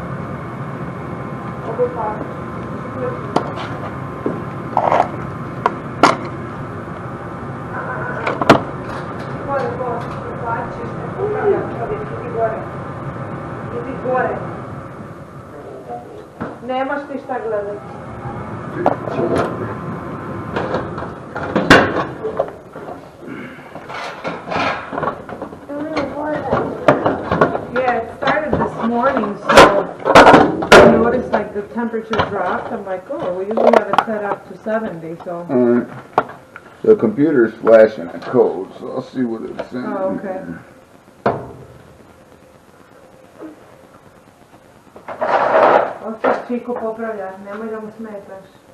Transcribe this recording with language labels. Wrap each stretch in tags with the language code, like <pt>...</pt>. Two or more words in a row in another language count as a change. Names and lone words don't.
<sr>Oby Paweł. Idi gore. Nemaš ti šta gledati.</sr> <en>Yeah, it started this morning, so I noticed like the temperature dropped. I'm like, oh, we usually have it set up to 70, so. Alright. The computer's flashing a code, so I'll see what it's saying. Oh, okay.</en> <sr>Ostav Čiko popravlja, nemoj da mu smetaš.</sr>